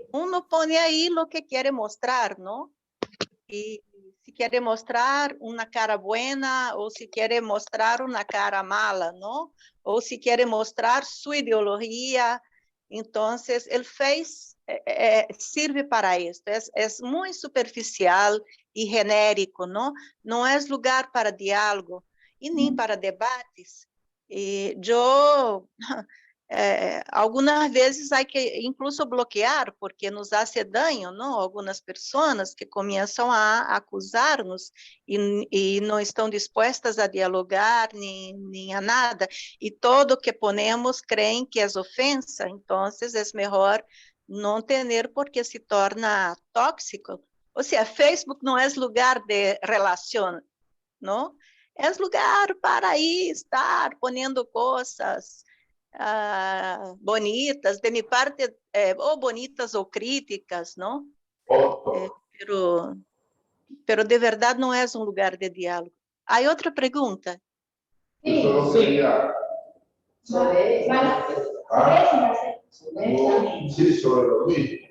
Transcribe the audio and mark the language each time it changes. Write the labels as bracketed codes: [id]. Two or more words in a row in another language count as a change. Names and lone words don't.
[es] Uno pone ahí lo que quiere mostrar, ¿no? Y si quiere mostrar una cara buena o si quiere mostrar una cara mala, ¿no? O si quiere mostrar su ideología. Entonces, el Face sirve para esto. Es muy superficial y genérico, ¿no? No es lugar para diálogo y ni para debates. [pt] Yo... algumas vezes há que incluso bloquear, porque [es] nos hace daño, [pt] não? Algumas pessoas que começam a acusar-nos e não estão dispostas a dialogar, nem a nada, e [es] todo que ponemos [pt] creem que é ofensa, então é melhor não ter, porque se torna tóxico. Ou seja, Facebook não é lugar de relação, não? É lugar para aí estar ponendo coisas bonitas, [es] de mi parte, o bonitas o críticas, ¿no? Pero de verdad no es un lugar de diálogo. ¿Hay otra pregunta? Sí. Sí, sobre lo mismo.